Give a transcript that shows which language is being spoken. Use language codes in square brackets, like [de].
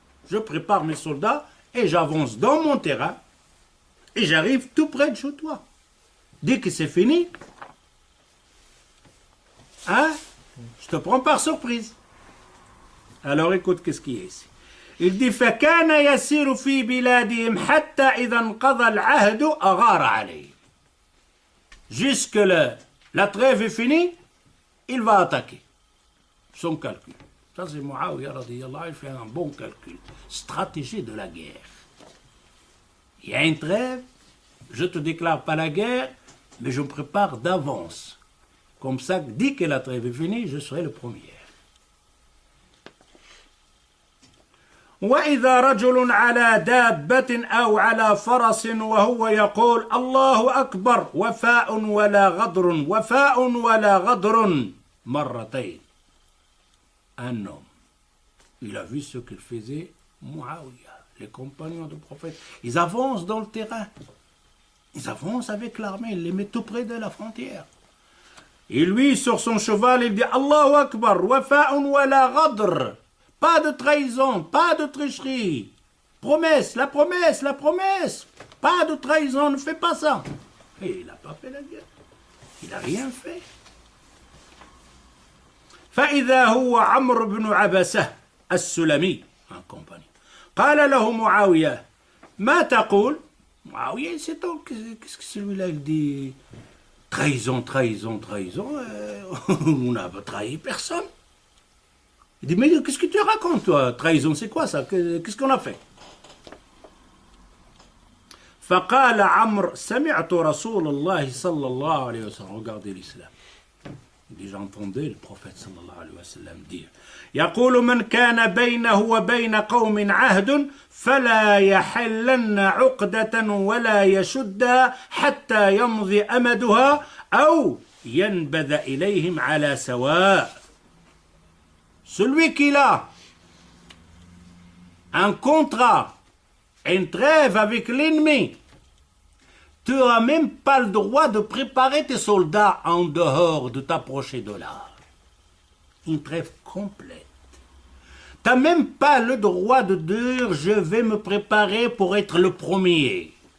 [fr] Je prépare mes soldats et j'avance dans mon terrain et j'arrive tout près de chez toi. Dès que c'est fini, je te prends par surprise. Alors écoute, qu'est-ce qu'il y a ici? Il dit [ar] فَكَانَ يَسِيرُ فِي بِلَادِهِمْ حَتَّى إِذَا انْقَضَى الْعَهْدُ أَغَارَ عَلَيْهِ. [fr] Jusque la trêve est finie, il va attaquer. Son calcul. Ça c'est Muawiyah radiyallahu anhu, il fait un bon calcul. Stratégie de la guerre. Il y a une trêve, je te déclare pas la guerre, mais je me prépare d'avance. Comme ça, dès que la trêve est finie, je serai le premier. [ar] وإذا رجل على دابة أو على فرس وهو يقول الله أكبر وفاء ولا غدر وفاء ولا غدر مرتين. [fr] Un homme, il a vu ce qu'il faisait Muawiyah, les compagnons du prophète, ils avancent dans le terrain. Ils avancent avec l'armée, ils les mettent tout près de la frontière. Et lui, sur son cheval, il dit Allahu Akbar, wafa'un wa la ghadr. Pas de trahison, pas de tricherie. Promesse, la promesse, la promesse. Pas de trahison, ne fais pas ça. Et il n'a pas fait la guerre. Il n'a rien fait. [ar] فإذا هو عمرو بن عبسة السلمي [fr] un compagnon. [ar] قال له معاوية ما تقول [fr] Muawiyah, c'est donc, qu'est-ce que celui-là il dit? Trahison, trahison, trahison, on n'a pas trahi personne. Il dit, mais qu'est-ce que tu racontes, toi? Trahison, c'est quoi ça? Qu'est-ce qu'on a fait? [ar] فقال عمرو سمعت رسول الله صلى الله عليه وسلم. [fr] Regardez l'islam. Déjà entendu le prophète [ar] صلى الله عليه وسلم dire يقول من كان بينه وبين قوم عهد فلا يحلن عقدة ولا يشدها حتى يمضي أمدها أو ينبذ إليهم على سواء. [fr] Celui qui a un contrat, une trêve avec l'ennemi, tu n'as même pas le droit de préparer tes soldats en dehors de t'approcher de là. Une trêve complète. Tu n'as même pas le droit de dire je vais me préparer pour être le premier.